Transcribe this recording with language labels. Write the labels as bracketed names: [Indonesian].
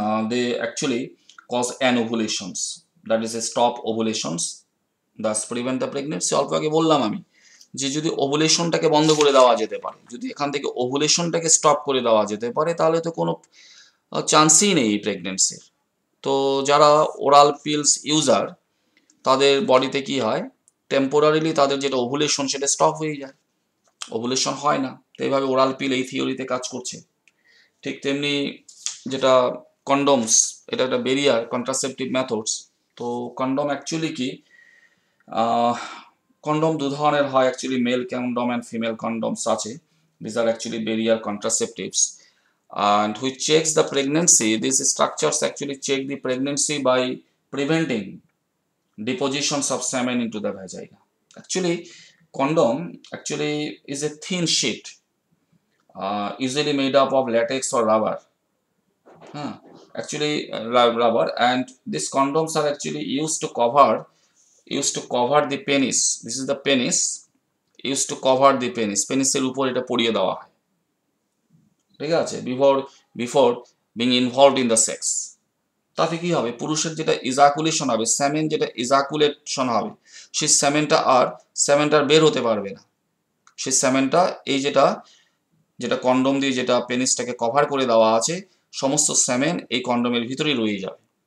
[English] they actually cause anovulations, that is a stop ovulations, thus prevent the pregnancy। [Bangla] অল্প আগে বললাম আমি যে যদি ওভুলেশনটাকে বন্ধ করে দেওয়া যেতে পারে, যদি এখান থেকে ওভুলেশনটাকে স্টপ করে দেওয়া যেতে পারে, তাহলে তো কোনো চান্সই নেই প্রেগনেন্সির। তো যারা ওরাল পিলস ইউজার, তাদের বডিতে কি হয়, টেম্পোরারিলি তাদের যেটা ওভুলেশন সেটা স্টপ হয়ে যায়, ওভুলেশন হয় না। তো এইভাবে ওরাল পিল এই থিওরিতে কাজ করছে। ঠিক তেমনি যেটা কন্ডমস, এটা একটা বেরিয়ার কন্ট্রাসেপটিভ মেথডস। তো কন্ডম অ্যাকচুয়ালি কি, কন্ডম দু ধরনের হয় actually, mail condom and female কন্ডমস আছে। [English] This are actually barrier contraceptives and which checks the pregnancy. These structures actually check the pregnancy by preventing depositions of semen into the vagina. Actually, condom actually is a thin sheet, usually made up of latex or rubber. Actually, rubber, and these condoms are actually used to cover the penis. This is the penis, used to cover the penis. [Bangla] পেনিসের উপর এটা পরিয়ে দেওয়া হয়, ঠিক আছে, [English] Before being involved in the sex. [Bangla] তাতে কি হবে, পুরুষের যেটা ইজাকুলেশন হবে, সেমেন যেটা ইজাকুলেশন হবে, সেই সেমেনটা বের হতে পারবে না। সেই সেমেনটা এই যেটা কন্ডম দিয়ে যেটা পেনিসটাকে কভার করে দেওয়া আছে, সমস্ত সেমেন এই কন্ডমের ভিতরেই রয়ে যাবে।